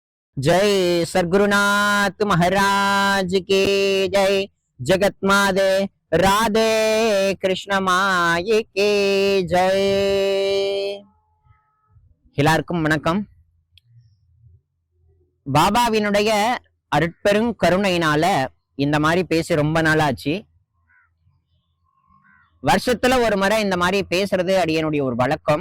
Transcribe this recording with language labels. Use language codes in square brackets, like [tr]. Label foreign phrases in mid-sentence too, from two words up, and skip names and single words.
[hi] जय सद्गुरुनाथ महाराज की जय। जगत माते राधे कृष्ण माये के जय। [ta] எல்லாருக்கும் வணக்கம். பாபாவினுடைய அருட்பெரும் கருணையினால இந்த மாதிரி பேசி ரொம்ப நாளாச்சு. வருஷத்துல ஒரு முறை இந்த மாதிரி பேசுறது அடியனுடைய ஒரு வழக்கம்.